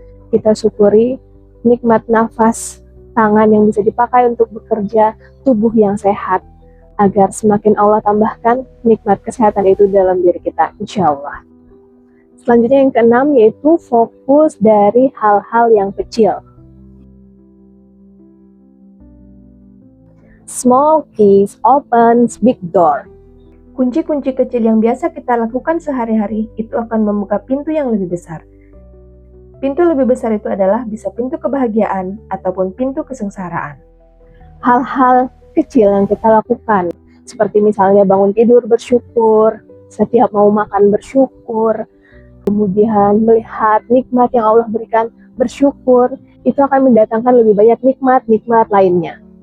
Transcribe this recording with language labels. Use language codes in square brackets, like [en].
[id] Kita syukuri nikmat nafas, tangan yang bisa dipakai untuk bekerja, tubuh yang sehat, agar semakin Allah tambahkan nikmat kesehatan itu dalam diri kita, insya Allah. Selanjutnya yang keenam yaitu fokus dari hal-hal yang kecil. [en] Small keys opens big door. [id] Kunci-kunci kecil yang biasa kita lakukan sehari-hari itu akan membuka pintu yang lebih besar. Pintu lebih besar itu adalah bisa pintu kebahagiaan ataupun pintu kesengsaraan. Hal-hal kecil yang kita lakukan, seperti misalnya bangun tidur bersyukur, setiap mau makan bersyukur, kemudian melihat nikmat yang Allah berikan bersyukur, itu akan mendatangkan lebih banyak nikmat-nikmat lainnya.